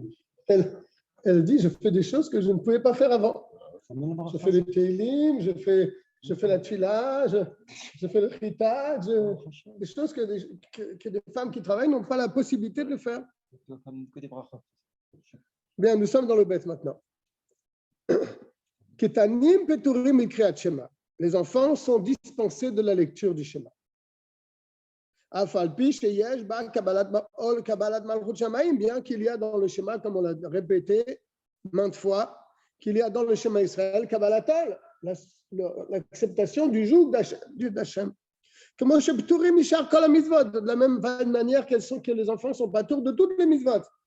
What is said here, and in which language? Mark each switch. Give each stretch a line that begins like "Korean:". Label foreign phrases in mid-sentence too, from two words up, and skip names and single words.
French: Elle dit, je fais des choses que je ne pouvais pas faire avant. Je fais les télim, je fais la tfila, je fais le chitat, des choses que des femmes qui travaillent n'ont pas la possibilité de faire. Bien, nous sommes dans le bête maintenant.
Hebrew: קטנים פטורים מקריאת שמע.
French: Les enfants sont dispensés de la lecture du schéma.
Hebrew: אף על פי שיש בה קבלת מלכות שמים,
French: bien qu'il y a dans le schéma, comme on l'a répété maintes fois, qu'il y a dans le schéma Israël kabbalatol, l'acceptation du joug d'Hachem. De la même manière que les enfants sont pas tours de toutes les mitzvot.